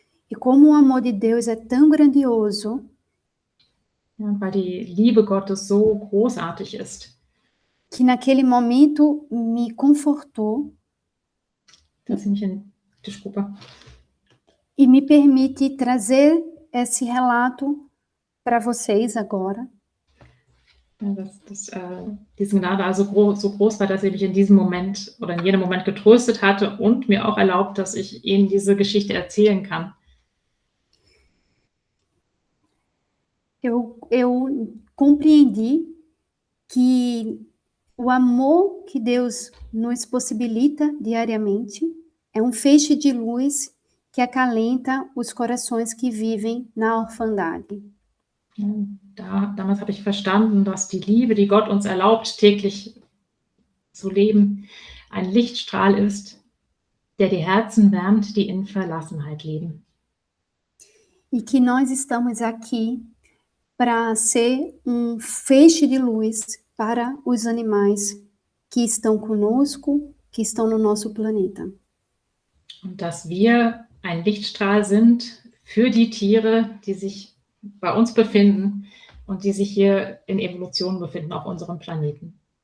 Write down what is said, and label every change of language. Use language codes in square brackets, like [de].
[pt] E como o amor de Deus é tão grandioso, [de] Ja, weil die Liebe Gottes so großartig ist, [pt] que naquele momento me confortou [de] dass sie mich [pt] desculpa, e me permite trazer esse relato para vocês agora. [de] ja, dass diese Gnade also so groß war, dass sie mich in diesem Moment oder in jedem Moment getröstet hatte und mir auch erlaubt, dass ich Ihnen diese Geschichte erzählen kann. [pt] Eu compreendi que o amor que Deus nos possibilita diariamente é um feixe de luz que acalenta os corações que vivem na orfandade. [de] Damals habe ich verstanden, dass die Liebe, die Gott uns erlaubt, täglich zu leben, ein Lichtstrahl ist, der die Herzen wärmt, die in Verlassenheit leben. [pt] E que nós estamos aqui para ser um feixe de luz para os animais que estão conosco, que estão no nosso planeta. [de] Und dass wir ein Lichtstrahl sind für die Tiere, die sich bei uns befinden und die sich hier in Evolution befinden auf unserem Planeten.